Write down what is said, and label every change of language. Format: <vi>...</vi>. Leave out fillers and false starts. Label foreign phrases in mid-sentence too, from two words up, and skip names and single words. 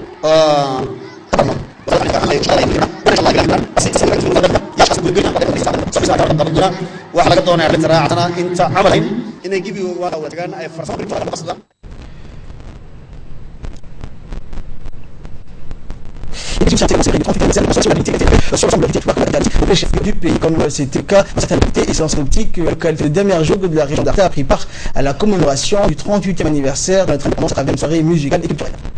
<so>wax laga doonaya literaatana inta amalayn inay gibi waa wadagan ay farsamo qasdan.</so> <fr>Sur l'ensemble des chefs du pays, comme c'était le cas dans certaines localités et sans optique, le localité de Damerjoug de la région d'Arta a pris part à la commémoration du 38e anniversaire de notre indépendance à travers une soirée musicale et culturelle.</fr>